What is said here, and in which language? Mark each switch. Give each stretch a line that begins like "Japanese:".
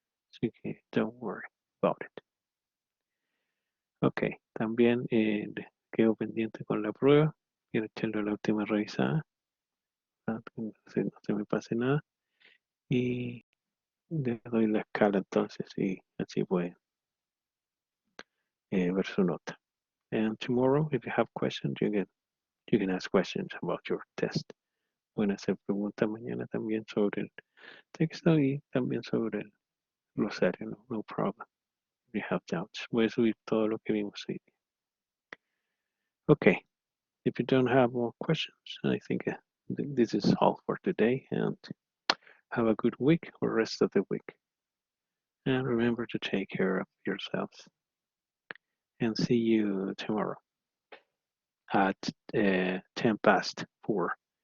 Spanish: Así que
English: don't worry about it.
Spanish: Ok, también quedo pendiente con la prueba. Quiero echarle la última revisada. No se me pase nada. Y le doy la escala entonces y así pueden ver su nota.
English: And tomorrow, if you have questions, you can ask questions about your test.
Spanish: Pueden hacer preguntas mañana también sobre el texto y también sobre el glosario,
English: no problem. If you have doubts.
Spanish: Voy a subir todo lo que vimos hoy.
English: Okay, if you don't have more questions, I think this is all for today and have a good week or rest of the week. And remember to take care of yourselves. And see you tomorrow at 10 past 4.